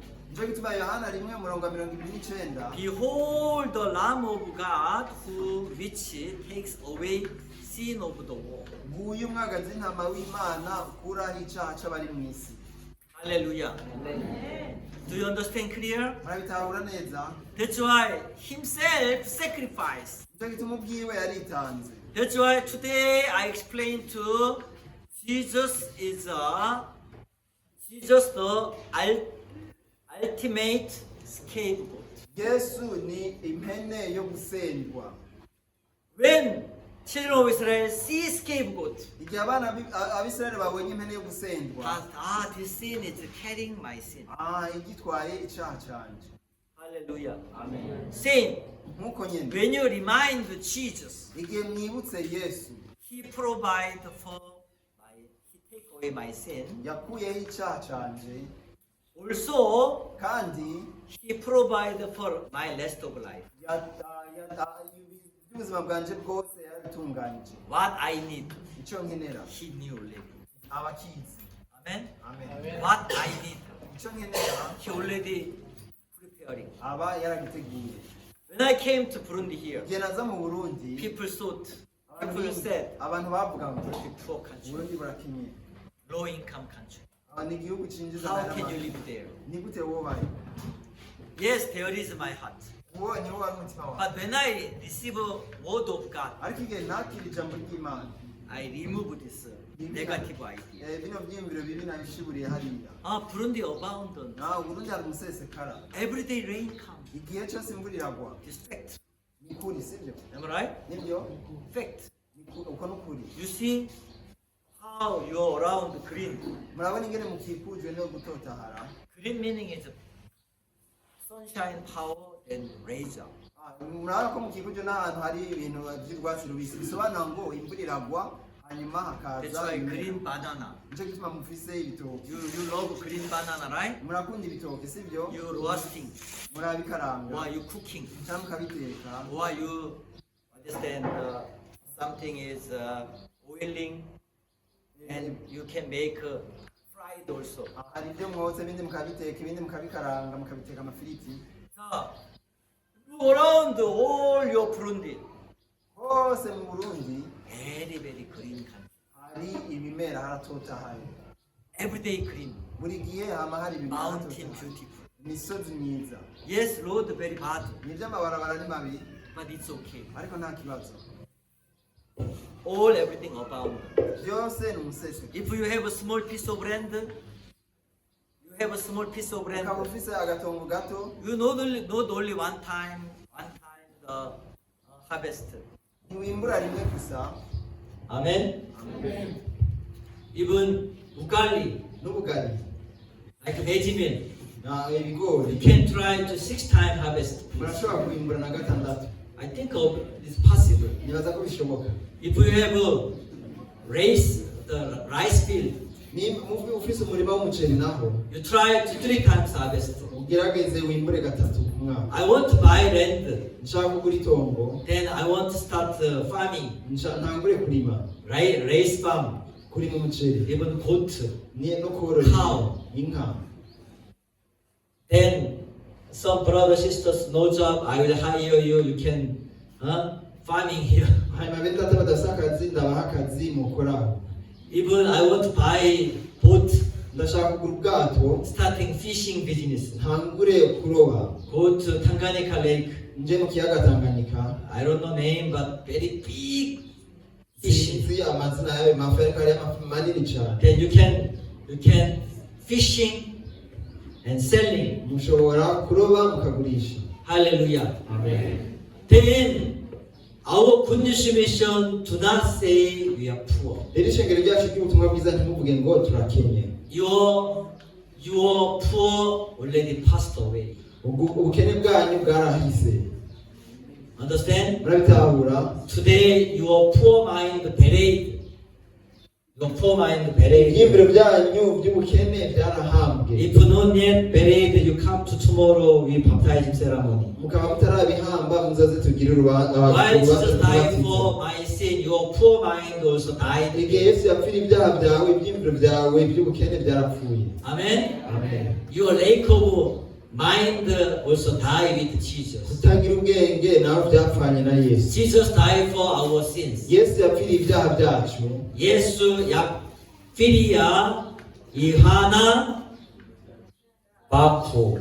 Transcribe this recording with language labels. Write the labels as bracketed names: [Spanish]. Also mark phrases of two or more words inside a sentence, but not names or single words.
[Rundi] nicyo gituma yohana 1:29 [English] Behold the Lamb of God who which takes away sin of the world. [Rundi] nguyu umwagazi w'intama w'imana ukuraho icyaha c'abari mu isi. [English] Hallelujah. Do you understand clear? [Rundi] murabitahura neza. [English] That's why himself sacrificed. [Rundi] nicyo gituma ubwiwe yaritanze. [English] That's why today I explain to Jesus the ultimate scapegoat. [Rundi] yesu ni impene yo gusendwa. [English] When children of Israel see scapegoat, [Rundi] igihe abana abisirayeli babonye impene yo gusendwa, [English] this sin is carrying my sin. [Rundi] igitwaye icyaha cyanjye. [English] Hallelujah. Amen. Sin. [Rundi] nk'uko nyine [English] When you remind Jesus, [Rundi] igihe mwibutse yesu [English] He provide for He take away my sin. [Rundi] yakuyeho icyaha cyanjye, [English] Also, [Rundi] kandi [English] He provide for my rest of life. [Rundi] ubuzima bwanjye bwose yarabitunganyije. [English] What I need, [Rundi] icyo nkenera [English] He knew already. [Rundi] abakizi. [English] Amen. [Rundi] amen. [English] What I need, [Rundi] icyo nkenera [English] He already preparing. [Rundi] aba yaragiteguye. [English] When I came to Burundi here, [Rundi] igihe naza mu burundi [English] people said, [Rundi] abantu bavuga ngo [English] the poor country, [Rundi] uburundi burakenye. [English] low income country. [Rundi] ni igihugu cyinjiza [English] How [Rundi] amahera [English] can you make. live there? [Rundi] ni gute wobaye? [English] Yes, there is my heart. [Rundi] uwo ni wo wari umutima wawe. [English] But when I receive a word of God, [Rundi] ariko igihe nakira ijambo ry'imana, [English] I remove this negative idea. [Rundi] bino byiyumviro bibi nabishiburiye hariya. [English] Burundi abandoned. [Rundi] nawe uburundi hari umusesekara. [English] Everyday rain comes. [Rundi] igihe cyose imvura iragwa. [English] It's fact. [Rundi] ni kuri sibyo? [English] Am I right? [Rundi] nibyo? [English] Fact. [Rundi] uko ni ukuri. [English] You see how you're around green. [Rundi] murabona ingene mukikujwe no gutotahara. [English] Green meaning is sunshine, power, and razor. [Rundi] murabona ko mukikujwe n'ahantu hari ibintu by'urwatsi rubisi, bisobanura ngo imvura iragwa hanyuma [English] That's [Rundi] hakaza [English] why [Rundi] ibimera. [English] green banana. [Rundi] nicyo gituma mufise ibitoki. [English] You love green banana, right? [Rundi] murakunda ibitoki sibyo? [English] You roasting, [Rundi] murabikaranga [English] or you cooking, [Rundi] cyangwa mukabiteka, [English] or you understand something is oiling, and you can make fried also. [Rundi] hari ibyo mwotsa ibindi mukabiteka, ibindi mukabikaranga, mukabiteka amafiriti. [English] So, look around all your Burundi, [Rundi] hose mu burundi [English] very green country. [Rundi] hari ibimera, haratotahaye. [English] Everyday green, [Rundi] buri gihe hama hari ibimera [English] mountain [Rundi] haratotahaye. [English] beautiful. [Rundi] imisozi myiza. [English] Yes, road very bad, [Rundi] nibyo amabarabara ni mabi, [English] but it's okay. [Rundi] ariko nta kibazo. [English] Everything abound. [Rundi] byose ni umuseseka. [English] If you have a small piece of land, [Rundi] ukaba ufise agatongo gato, [English] you not only one time the harvest. [Rundi] ntiwimbura rimwe gusa. [English] Amen. Even ugali, [Rundi] n'ubugari [English] like veggie meal, [Rundi] ibigori [English] You can try to 6 times harvest. [Rundi] murashobora kubimbura na gatandatu. [English] I think it's possible. [Rundi] Nibaza ko bishoboka. [English] If you have a the rice field, [Rundi] Mufite ufise umurima w'umuceri naho [English] you try to 3 times harvest. [Rundi] ugerageze wimbure gatatu ku mwaka. [English] I want to buy land. [Rundi] Nshaka kugura itongo, [English] Then I want to start farming, [Rundi] ntangure kurima, [English] raise farm, [Rundi] kurima umuceri, [English] even goat. [Rundi] no korora [English] Cow. [Rundi] inka. [English] Then some brothers, sisters, no job, I will hire you. You can farming here. [Rundi] Hanyuma bene data badafise akazi ndabaha akazi mukoraho. [English] Even I want to buy boat, [Rundi] Ndashaka kugura ubwato, [English] starting fishing business. [Rundi] ntangure kuroba, [English] Go to Tanganyika Lake. [Rundi] nje mu kiyaga Tanganyika. [English] I don't know name, but very big fishing. [Rundi] Sinzi amazina yayo mafi ariko ari amafi manini cyane. [English] Then you can fishing and selling. [Rundi] Mushobora kuroba mukagurisha. [English] Hallelujah. Amen. Then our good news mission do not say we are poor. [Rundi] Iri shengero ryacu ry'ubutumwa bwiza ntimuvuge ngo turakenye. [English] Your poor already passed away. [Rundi] Ubukene bwanyu bwarahise. [English] Understand? [Rundi] Murabitahura? [English] Today your poor mind buried. Your poor mind buried. [Rundi] Ibyiyumviro byanyu by'ubukene byarahambwe. [English] If not yet buried, you come to tomorrow we baptism ceremony. [Rundi] Mukaba mutarabihamba muzaze tugire [English] While Jesus died for my sin, your poor mind also died. [Rundi] Igihe Yesu yapfira ibyaha byawe, ibyiyumviro byawe by'ubukene byarapfuye. [English] Amen. [Rundi] Amen. [English] Your lack of mind also died with Jesus. [Rundi] Kutagira ubwenge nawe byapfanye na Yesu. [English] Jesus died for our sins. [Rundi] Yesu yapfiriye ibyaha byacu. 예수 yapfiriya ihana bapfu